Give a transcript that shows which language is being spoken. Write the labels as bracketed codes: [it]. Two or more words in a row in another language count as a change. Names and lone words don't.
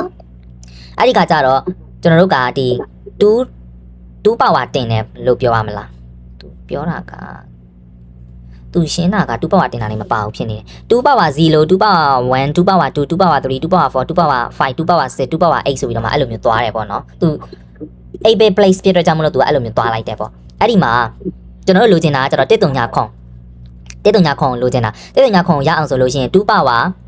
[my] အဲ့ဒီခါကျတော့ကျွန်တော်တို့ကဒီ2 power တင်တယ်လို့ပြောရမလားသူပြောတာကသူရှင်းတာက2 power တင်တာလည်းမပါဘူးဖြစ်နေတယ် [en] 2 power 0 2 power 1 2 power 2 2 power 3 2 power 4 2 power 5 2 power 6 2 power 8 [my] ဆိုပြီးတော့မှအဲ့လိုမျိုးသွားတယ်ပေါ့နော်သူ [en] 8 bit place [my] ပြတော့ကြောင့်မလို့သူအဲ့လိုမျိုးသွားလိုက်တယ်ပေါ့အဲ့ဒီမှာကျွန်တော်တို့လိုချင်တာကကျတော့139ခွန်လိုချင်တာ139ခွန်ရအောင်ဆိုလို့ရှိရင်2 power